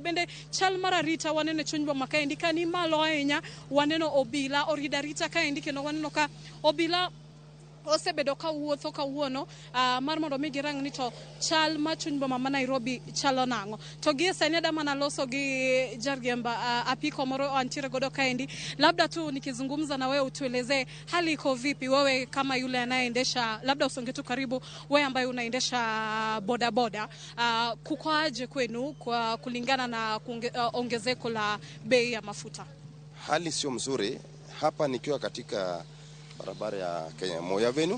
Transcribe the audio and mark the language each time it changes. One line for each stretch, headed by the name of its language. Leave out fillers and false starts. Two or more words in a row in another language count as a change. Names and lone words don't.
Luo (Kenya and Tanzania): Bende chal mar arita waneno chuny boma kaendi ka ni malo ahinya, waneno obila orida rita kaendi kendo waneno ka obila osebedo ka wuotho kawuono mar mondo mi girang ni to chal ma chuny boma ma Nairobi chalo nang'o. To gi sani adama na loso gi jariemba apiko moro antiere godo kaendi,
Swahili: labda tu nikizungumza na wewe utueleze hali iko vipi wewe kama yule anayeendesha, labda usonge tu karibu, wewe ambaye unaendesha boda boda, kuko aje kwenu kwa kulingana na ongezeko la bei ya mafuta? Hali sio mzuri hapa nikiwa katika barabara ya Kenya Moi Avenue.